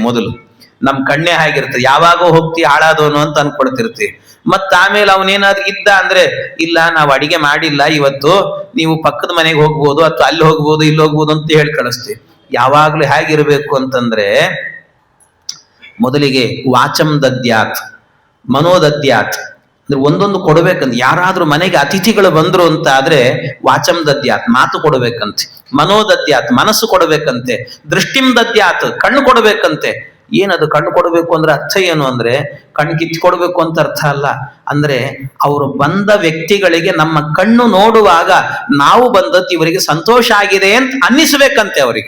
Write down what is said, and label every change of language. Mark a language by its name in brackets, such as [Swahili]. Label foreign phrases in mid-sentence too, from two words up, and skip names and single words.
[Kannada] ಮೊದಲು ನಮ್ ಕಣ್ಣೆ ಹಾಗಿರ್ತದೆ, ಯಾವಾಗೋ ಹೋಗ್ತಿ ಹಾಳಾದವನು ಅಂತ ಅನ್ಕೊಳ್ತಿರ್ತೀವಿ. ಮತ್ತ ಆಮೇಲೆ ಅವನೇನಾದ್ರೂ ಇದ್ದ ಅಂದ್ರೆ, ಇಲ್ಲ ನಾವು ಅಡಿಗೆ ಮಾಡಿಲ್ಲ ಇವತ್ತು, ನೀವು ಪಕ್ಕದ ಮನೆಗೆ ಹೋಗ್ಬೋದು ಅಥವಾ ಅಲ್ಲಿ ಹೋಗ್ಬೋದು ಇಲ್ಲಿ ಹೋಗ್ಬೋದು ಅಂತ ಹೇಳಿ ಕಳಿಸ್ತೀವಿ. ಯಾವಾಗ್ಲೂ ಹೇಗಿರ್ಬೇಕು ಅಂತಂದ್ರೆ, ಮೊದಲಿಗೆ [Sanskrit] ವಾಚಂ ದದ್ಯಾತ್ ಮನೋದದ್ಯಾತ್, [Kannada] ಅಂದ್ರೆ ಒಂದೊಂದು ಕೊಡಬೇಕಂತ. ಯಾರಾದ್ರೂ ಮನೆಗೆ ಅತಿಥಿಗಳು ಬಂದ್ರು ಅಂತ ಆದ್ರೆ [Sanskrit] ವಾಚಂ ದದ್ಯಾತ್, [Kannada] ಮಾತು ಕೊಡಬೇಕಂತೆ. ಮನೋದದ್ಯಾತ್, ಮನಸ್ಸು ಕೊಡಬೇಕಂತೆ. [Sanskrit] ದೃಷ್ಟಿಂ ದದ್ಯಾತ್, [Kannada] ಕಣ್ಣು ಕೊಡಬೇಕಂತೆ. ಏನದು ಕಣ್ಣು ಕೊಡಬೇಕು ಅಂದ್ರೆ ಅರ್ಥ ಏನು ಅಂದ್ರೆ ಕಣ್ಣು ಕಿತ್ತು ಕೊಡಬೇಕು ಅಂತ ಅರ್ಥ ಅಲ್ಲ. ಅಂದ್ರೆ ಅವರು ಬಂದ ವ್ಯಕ್ತಿಗಳಿಗೆ ನಮ್ಮ ಕಣ್ಣು ನೋಡುವಾಗ ನಾವು ಬಂದದ್ದು ಇವರಿಗೆ ಸಂತೋಷ ಆಗಿದೆ ಅಂತ ಅನ್ನಿಸ್ಬೇಕಂತೆ ಅವರಿಗೆ.